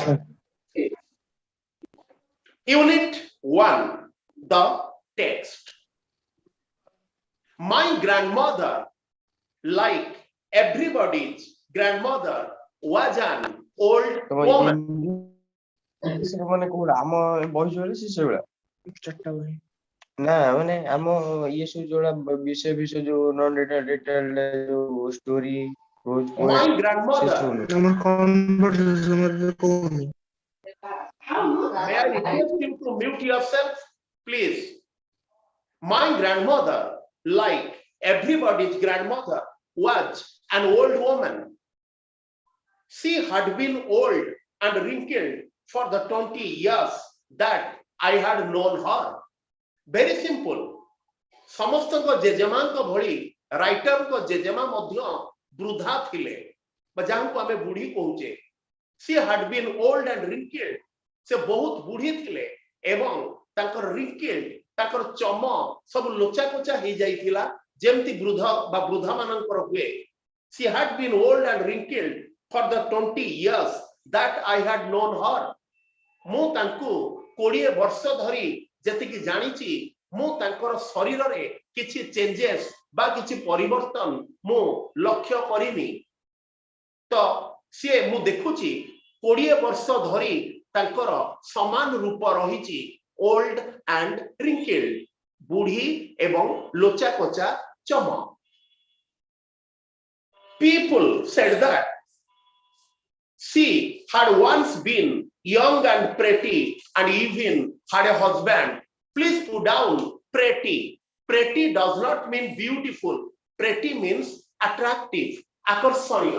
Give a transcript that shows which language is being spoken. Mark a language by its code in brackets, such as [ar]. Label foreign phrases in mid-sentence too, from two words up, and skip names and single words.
[en] Right. Unit 1, the text. My grandmother, like everybody's grandmother, was an old woman. [or] ମାନେ କୋଉଟା ଆମ ବହି ଯୋଉଟା ସେ ସେଇଭଳିଆ ଚାରିଟା ବହି ନା ମାନେ ଆମ ଇଏ ସବୁ ଯୋଉଟା ବିଷୟ ଯୋଉ [en] non detail [or] ଯୋଉ ଷ୍ଟୋରି [en] My grandmother. [or] ଆମର କନଭର୍ସେସନ କୋଉନି [en] May I request you to mute yourself, please? My grandmother, like everybody's grandmother, was an old woman. She had been old and wrinkled for the 20 years that I had known her. Very simple. [or] ସମସ୍ତଙ୍କ ଜେଜେମାଙ୍କ ଭଳି ରାଇଟରଙ୍କ ଜେଜେମା ମଧ୍ୟ ବୃଦ୍ଧା ଥିଲେ ବା ଯାହାଙ୍କୁ ଆମେ ବୁଢୀ କହୁଛେ. [en] She had been old and wrinkled. [or] ସେ ବହୁତ ବୁଢୀ ଥିଲେ ଏବଂ ତାଙ୍କର wrinkled, ତାଙ୍କର ଚମ ସବୁ ଲୋଚା କୋଚା ହେଇଯାଇଥିଲା ଯେମିତି ବୃଦ୍ଧ ବା ବୃଦ୍ଧା ମାନଙ୍କର ହୁଏ. [en] She had been old and wrinkled for the 20 years that I had known her. [or] ମୁଁ ତାଙ୍କୁ 20 ବର୍ଷ ଧରି ଯେତିକି ଜାଣିଛି ମୁଁ ତାଙ୍କର ଶରୀରରେ କିଛି ଚେଞ୍ଜେସ୍ ବା କିଛି ପରିବର୍ତ୍ତନ ମୁଁ ଲକ୍ଷ୍ୟ କରିନି. ତ ସିଏ ମୁଁ ଦେଖୁଛି 20 ବର୍ଷ ଧରି ତାଙ୍କର ସମାନ ରୂପ ରହିଛି [en] old and wrinkled, [or] ବୁଢୀ ଏବଂ ଲୋଚା କୋଚା ଚମ. [en] People said that she had once been young and pretty and even had a husband. Please put down pretty. Pretty does not mean beautiful. Pretty means attractive, akarsaniya.